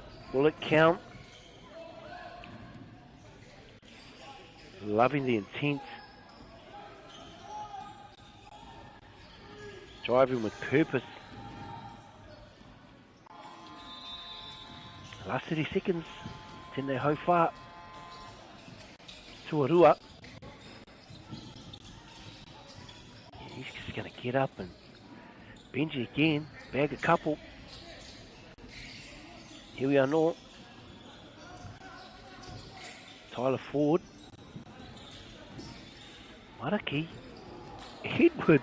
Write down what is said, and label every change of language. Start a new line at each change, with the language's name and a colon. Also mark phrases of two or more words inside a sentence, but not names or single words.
English: Will it count? Loving the intent. Driving with purpose. Last 30 seconds.
Māori: Tēnei hau whā. Tuarua.
English: He's just going to get up and Benji again. Bag a couple. Here we are now. Tyler Ford. Maraki. Edwards.